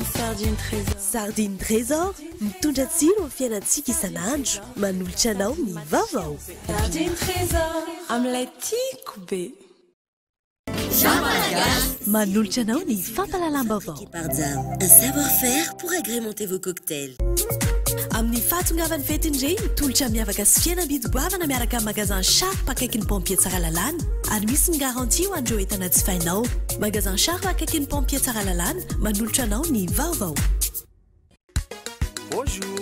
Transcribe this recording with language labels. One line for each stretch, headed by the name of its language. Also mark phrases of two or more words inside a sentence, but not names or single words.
Malagasy: Sardine Trésor mitondra tsiro amin'ny fiainantsika isan'andro, manolotra anao ny vaovao. Sardine Trésor amin'ilay tiako be. Manolotra anao ny fampalalam-baovao.
French: Un savoir-faire pour agrémenter vos cocktails.
Malagasy: Amin'ny fahatongavan'ny fetiny ireny, tolotra miavaka sy fihenam-bidy-goavana miaraka amin'ny magasin Sharp akaikin'ny pompier tsara lalàna, ary misy ny garantie ho an'ireo entana jifainao. Magasin Sharp akaikin'ny pompier tsara lalàna, manolotra anao ny vaovao.
French: Bonjour.